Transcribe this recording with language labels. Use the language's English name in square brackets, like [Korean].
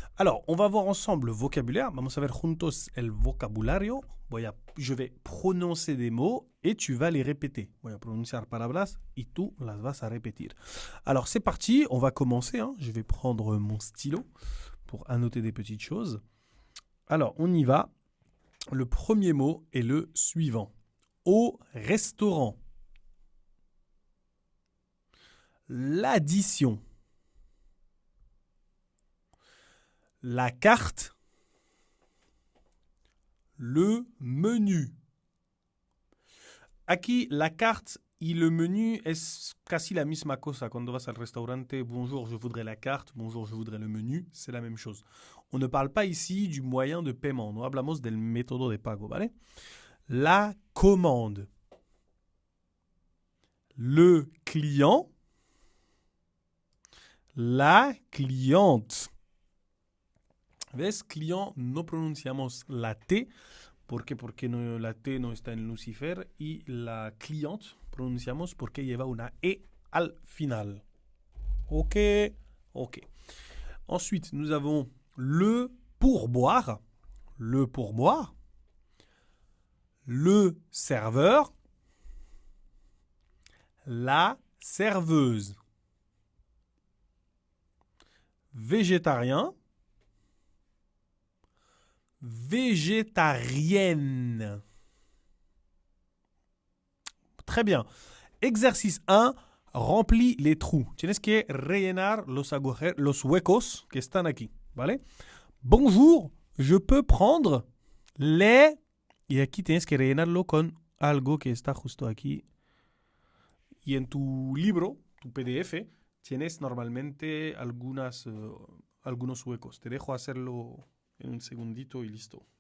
[French] Alors, on va voir ensemble le vocabulaire. [Spanish] Vamos a ver juntos el vocabulario. [French] Je vais prononcer des mots et tu vas les répéter. [Spanish] Voy a pronunciar palabras y tú las vas a repetir. [French] Alors, c'est parti. On va commencer. Je vais prendre mon stylo pour annoter des petites choses. Alors, on y va. Le premier mot est le suivant. Au restaurant. L'addition. La carte. Le menu. [Spanish] Aquí la carte y le menu es casi la misma cosa. Cuando vas al restaurante, [French] bonjour, je voudrais la carte, bonjour, je voudrais le menu, c'est la même chose. On ne parle pas ici du moyen de paiement. [Spanish] No hablamos del método de pago, ¿vale? [French] La commande. Le client. La cliente. [Spanish] ¿Ves? Client, no pronunciamos la T. ¿Por qué? Porque no, la T no está en Lucifer. Y la cliente pronunciamos porque lleva una E al final. Ok. [French] Ensuite, nous avons le pourboire. Le pourboire. Le serveur. La serveuse. Végétarien. Végétarienne. Très bien. Exercice 1. Remplis les trous. [Spanish] Tienes que rellenar los huecos que están aquí. ¿Vale? [French] Bonjour, je peux prendre les... [Spanish] Y aquí tienes que rellenarlo con algo que está justo aquí. Y en tu libro, tu PDF, tienes normalmente algunos huecos. Te dejo hacerlo en un segundito y listo.